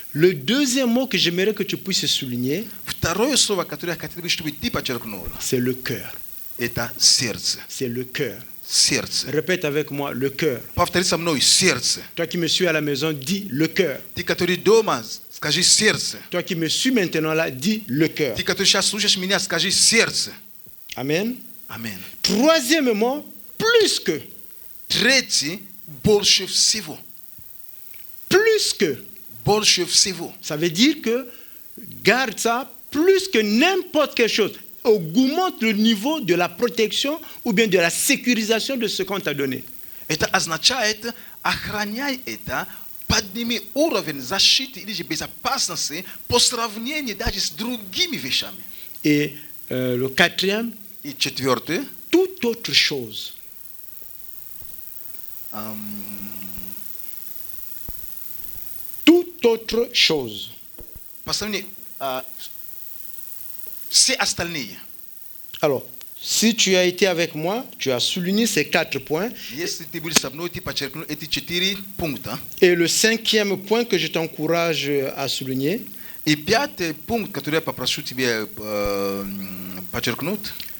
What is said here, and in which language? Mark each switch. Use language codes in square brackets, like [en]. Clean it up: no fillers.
[fr] Le deuxième mot que j'aimerais que tu puisses souligner, [ru] Второе слово, которое я хотел бы, чтобы ты подчеркнул, [fr] c'est le cœur. [ru] это сердце. [fr] C'est le cœur. [ru] Сердце. [fr] Répète avec moi, le cœur. [ru] Повтори со мной, сердце. [fr] Toi qui me suis à la maison, dis le cœur. [ru] Ты, который дома, скажи сердце. [fr] Toi qui me suis maintenant là, dis le cœur. [ru] Ты, который сейчас слушаешь меня, скажи сердце. [fr] Amen. [ru] Аминь. [fr] Troisièmement, plus que. [ru] Третий, больше всего. [fr] Plus que. [ru] Больше всего. [fr] Ça veut dire que garde ça plus que n'importe quelle chose. augmente le niveau de la protection ou bien de la sécurisation de ce qu'on t'a donné. [ru] Это означает охранять это, подними уровень защиты или же безопасности по сравнению даже с другими вещами. [fr] Et le quatrième, [ru] И четвертое, [fr] toute autre chose. Toute autre chose. [ru] по сравнению все остальные. [fr] Alors, si tu as été avec moi, tu as souligné ces 4 points. [ru] Если ты был со мной, ты подчеркнул эти 4 пункта. [fr] Et le 5e point que je t'encourage à souligner, [ru] И 5-й пункт, который я попрошу тебе подчеркнуть,